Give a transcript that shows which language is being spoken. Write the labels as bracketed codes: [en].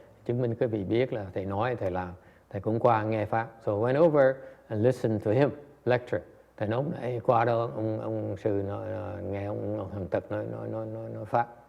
[vi] Chứng minh quý vị biết là thầy nói thầy làm. Thầy cũng qua nghe pháp. [en] So I went over and listened to him lecture. [vi] Thầy nói qua đó ông sư nghe ông Hằng Tật nói pháp.